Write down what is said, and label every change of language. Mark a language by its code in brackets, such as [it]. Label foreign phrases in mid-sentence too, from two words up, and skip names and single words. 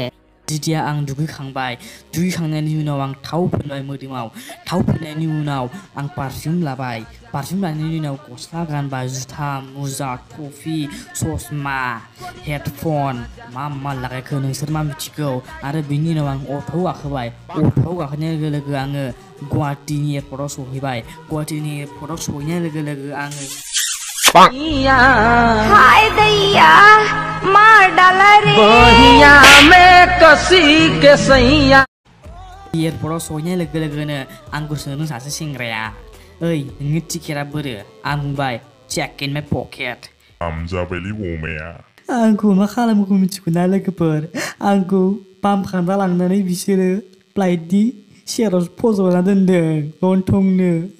[brx] जिथिया आं दुगैखांनायनि उनाव आं थाव फोनबाय मोदोमाव, थाव फोननायनि उनाव आं पारफिउम लाबाय, पारफिउम लानायनि उनाव गस्ला गानबाय, जुथा मुजा टफि ससमा हेडफन मा लागायखो नोंसोर मा मिथिगौ। आरो बिनि उनाव आं अट'आव गाखोबाय, अट'आव गाखोनाय लोगो लोगो आङो गुवाहाटीनि एयारपर्टआव सहैबाय। गुवाहाटीनि एयारपर्टआव सहैनाय लोगो लोगो आङो [hi] हाय दैया मार डाला रे बहिया में कसी के सैया। [brx] एयारपर्टआव सहैनाय लोगो लोगोनो आंखौ सोंदों सासे सेंग्राया, ओइ नोंनि टिकेटआ बोरो? आं बुंबाय [en] check in my pocket. [brx] जाबायलै अमाया। आंखौ मा खालामखो मिथिगौना लोगोफोर? आंखौ पाम्प खालामना लांनानै बिसोरो फ्लाइटनि सेराव फज'ना दोनदों गन्थंनो।